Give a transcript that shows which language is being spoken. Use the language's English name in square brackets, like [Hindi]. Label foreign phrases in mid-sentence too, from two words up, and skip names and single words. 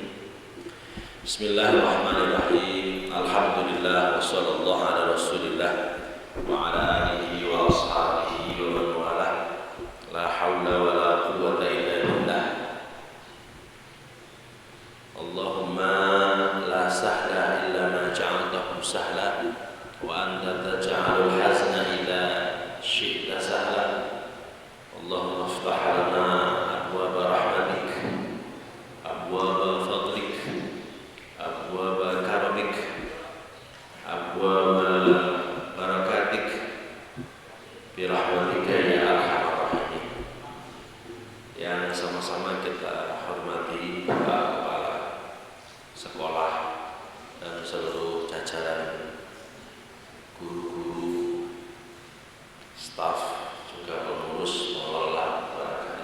[Arabic] بسم الله الرحمن الرحيم. الحمد لله وصلى الله على رسول الله وعلى آله وأصحابه ومن والاه. لا حول ولا قوة إلا بالله. اللهم لا سهل إلا ما جعلته سهلا وأنت تجعل الحزن إذا شئت سهلا. اللهم افتح لنا أبواب رحمتك، أبواب فضلك، أبواب كرمك، أبواب بركاتك برحمتك يا أرحم الراحمين. [Indonesian] Yang sama-sama kita hormati Bapak Kepala Sekolah dan seluruh jajaran guru-guru, staf, juga pengurus, pengelola barangkali.